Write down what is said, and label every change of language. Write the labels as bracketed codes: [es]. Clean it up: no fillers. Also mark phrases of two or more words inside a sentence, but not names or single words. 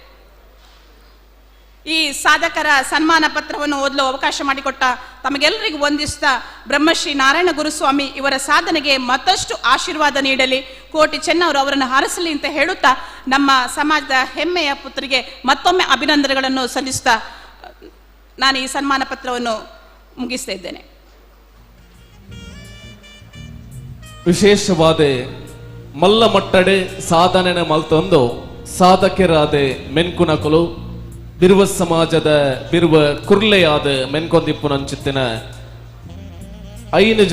[kn] ಈ ಸಾಧಕರ ಸನ್ಮಾನ ಪತ್ರವನ್ನು ಓದಲು ಅವಕಾಶ ಮಾಡಿಕೊಟ್ಟ ತಮಗೆಲ್ಲರಿಗೂ ವಂದಿಸ್ತಾ ಬ್ರಹ್ಮಶ್ರೀ ನಾರಾಯಣ ಗುರುಸ್ವಾಮಿ ಇವರ ಸಾಧನೆಗೆ ಮತ್ತಷ್ಟು ಆಶೀರ್ವಾದ ನೀಡಲಿ, ಕೋಟಿ ಚೆನ್ನವರು ಅವರನ್ನು ಹಾರಿಸಲಿ ಅಂತ ಹೇಳುತ್ತಾ ನಮ್ಮ ಸಮಾಜದ ಹೆಮ್ಮೆಯ ಪುತ್ರಿಗೆ ಮತ್ತೊಮ್ಮೆ ಅಭಿನಂದನೆಗಳನ್ನು ಸಲ್ಲಿಸ್ತಾ ನಾನು ಈ ಸನ್ಮಾನ ಪತ್ರವನ್ನು ಮುಗಿಸ್ತಾ ಇದ್ದೇನೆ. [tcy] ವಿಶೇಷವಾದ ಮಲ್ಲ ಮಟ್ಟಡೆ ಸಾಧನೆನ ಮಲ್ತೊಂದು ಸಾಧಕರಾದೆ ಮೆನ್ಕುನಕಲು ಬಿರುವ ಸಮಾಜದ ಬಿರುವ ಕುರ್ಲೆಯಾದ ಮೆನ್ಕೊಂದಿಪ್ಪುನಂಚಿತ್ತಿನ 5